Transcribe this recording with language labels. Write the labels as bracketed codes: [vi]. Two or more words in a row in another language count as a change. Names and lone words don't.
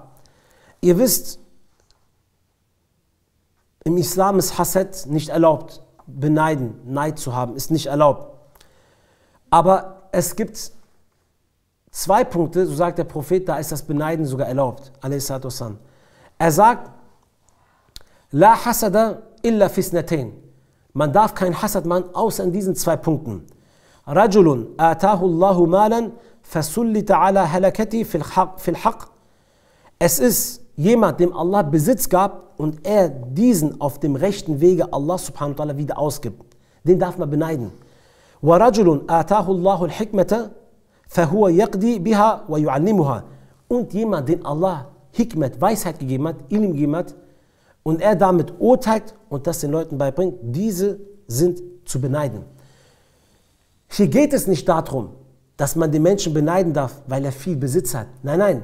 [de] Ihr wisst, im Islam ist Hasad nicht erlaubt, beneiden, Neid zu haben, ist nicht erlaubt. Aber es gibt zwei Punkte, so sagt der Prophet, da ist das Beneiden sogar erlaubt. Er sagt, [ar] لا حسد إلا في اثنتين. [de] Man darf kein Hasad machen, außer in diesen 2 Punkten. [ar] رجل آتاه الله مالا فسلط على هلكته في الحق. [de] Es ist jemand, dem Allah Besitz gab und er diesen auf dem rechten Wege Allah [ar] سبحانه وتعالى [de] wieder ausgibt. Den darf man beneiden. [ar] ورجل آتاه الله الحكمة فهو يقضي بها ويعلمها. [de] Und jemand, den Allah Hikmet, Weisheit gegeben hat, Ilm gegeben hat, und er damit urteilt und das den Leuten beibringt, diese sind zu beneiden. Hier geht es nicht darum, dass man den Menschen beneiden darf, weil er viel Besitz hat. Nein, nein.